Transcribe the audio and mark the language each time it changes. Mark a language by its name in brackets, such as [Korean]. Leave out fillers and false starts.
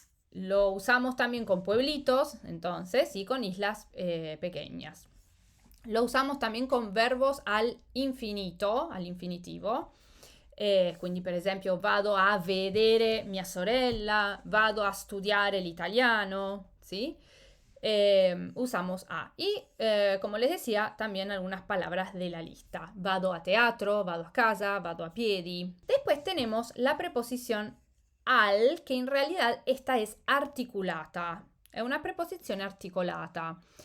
[Spanish] Lo usamos también con pueblitos, entonces, y con islas pequeñas. Lo usamos también con verbos al infinito, al infinitivo. [Italian] Quindi per esempio vado a vedere mia sorella, vado a studiare l'italiano, ¿sí? [Spanish] Usamos a. Y como les decía, también algunas palabras de la lista. [Italian] Vado a teatro, vado a casa, vado a piedi. [Spanish] Después tenemos la preposición al, que in realidad esta es articulata. [Italian] È una preposizione articolata.